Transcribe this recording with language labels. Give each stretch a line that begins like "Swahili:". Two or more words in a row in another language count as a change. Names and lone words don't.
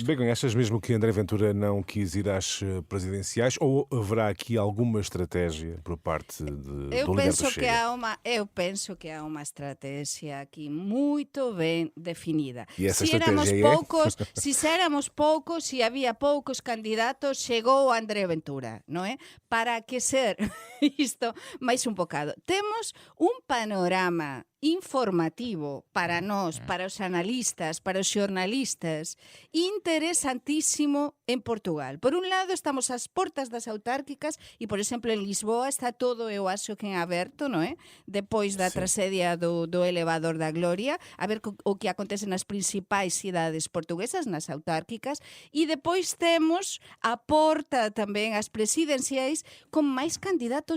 Portuguese: Bem, achas mesmo que André Ventura não quis ir às presidenciais ou haverá aqui alguma estratégia por parte do líder do Chega? Eu penso que há uma estratégia aqui muito bem definida. E essa se éramos estratégia poucos, se éramos poucos, se havia poucos candidatos, chegou André Ventura, não é? Para aquecer isto mais um bocado.
Galician: Temos um panorama informativo para nós, para os analistas, para os xornalistas, interesantísimo en Portugal. Por un lado, estamos ás portas das autárquicas e, por exemplo, en Lisboa está todo, eu acho que en aberto, non é? Depois da traxedia do elevador da Gloria, a ver o que acontece nas principais cidades portuguesas, nas autárquicas, e depois temos a porta tamén as presidenciais con máis candidatos.